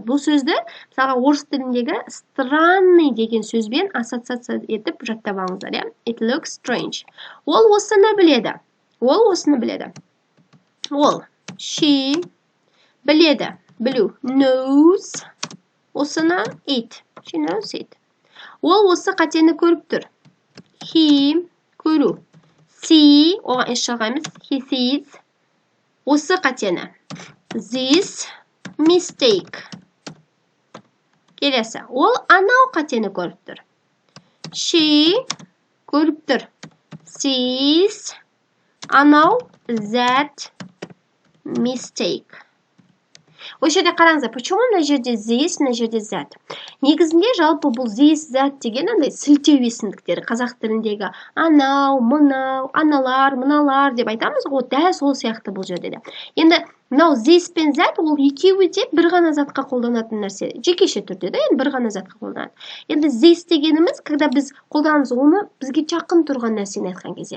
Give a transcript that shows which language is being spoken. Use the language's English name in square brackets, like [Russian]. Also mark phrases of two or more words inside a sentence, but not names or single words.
[Kazakh] Бұл сөзді, мысалға орыс тіліндегі странный деген сөзбен ассоциация етіп жаттап алыңыздар. [English] It looks strange. [Kazakh] Ол осыны біледі. Ол осыны біледі. Ол, she біледі. Білу. [English] Knows. Осыны it. She knows it. [Kazakh] Ол осы қатені көріп тұр. He көру. See. Оған S жалғаймыз. [English] He sees. [Kazakh] Осы қатені. [English] This mistake. [Kazakh] Келесі. Ол анау қатені көріп тұр. She көріп тұр. Sees. Анау [English] that mistake. [Kazakh] Осы жерде қараңыздар, почему мына жерде this, мына жерде that? Негізінде жалпы бұл [English] this, that [Kazakh] деген андай сілтеу есімдіктері. Қазақ тіліндегі анау, мынау, аналар, мыналар деп айтамыз ғой, дәл сол сияқты бұл жерде де. Енді мынау this пен that ол екеуі де бір ғана затқа қолданатын нәрсе. Жекеше түрде де, бір ғана затқа қолданады. Енді this дегеніміз, когда біз қолданамыз, оны бізге жақын тұрған нәрсені айтқан кезде.